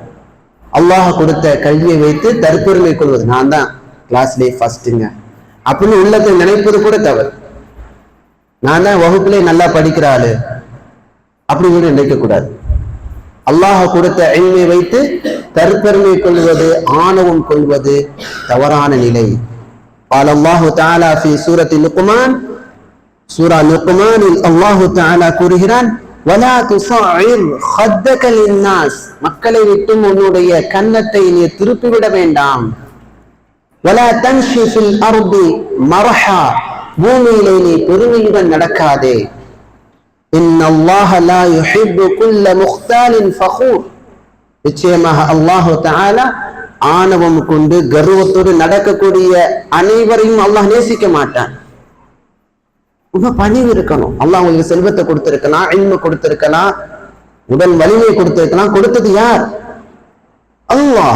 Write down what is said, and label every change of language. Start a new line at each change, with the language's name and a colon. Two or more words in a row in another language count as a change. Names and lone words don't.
Tamil: அல்லாஹ் கொடுத்த கல்வியை வைத்து தற்பெருமை கொள்வது, நான் தான் கிளாஸ்லேயே ஃபர்ஸ்ட்டுங்க அப்படின்னு உள்ளத்தை நினைப்பது கூட தவறு. நான் தான் வகுப்பிலே நல்லா படிக்கிற ஆளு அப்படி கூட நினைக்க கூடாது. அல்லாஹ் கொடுத்த இல்மை வைத்து தற்பெருமை கொள்வது, ஆணவம் கொள்வது தவறான நிலை.
Arabic: قال الله تعالى في سورة لقمان,
Tamil: சூரா லுக்மானில் அல்லாஹ் தஆலா கூறுகிறான்,
Arabic: ولا تصعر خدك للناس,
Tamil: மக்களை விட்டும் உன்னுடைய கன்னத்தை நீ திருப்பிவிட வேண்டாம்.
Arabic: ولا تمشي في الارض مرحا,
Tamil: பூமியிலே நீ பெருமையுடன் நடக்காதே.
Arabic: إن الله لا يحب كل مختال فخور,
Tamil: நிச்சயமாக அல்லாஹ் தஆலா ஆணவம் கொண்டு கர்வத்தோடு நடக்கக்கூடிய அனைவரையும் அல்லாஹ் நேசிக்க மாட்டான். ரொம்ப பணிவு இருக்கணும். அல்லாஹ் உங்களுக்கு செல்வத்தை கொடுத்திருக்கலாம், இல்ம கொடுத்திருக்கலாம், உடல் வலிமையை கொடுத்திருக்கலாம். கொடுத்தது யார்? அல்லாஹ்.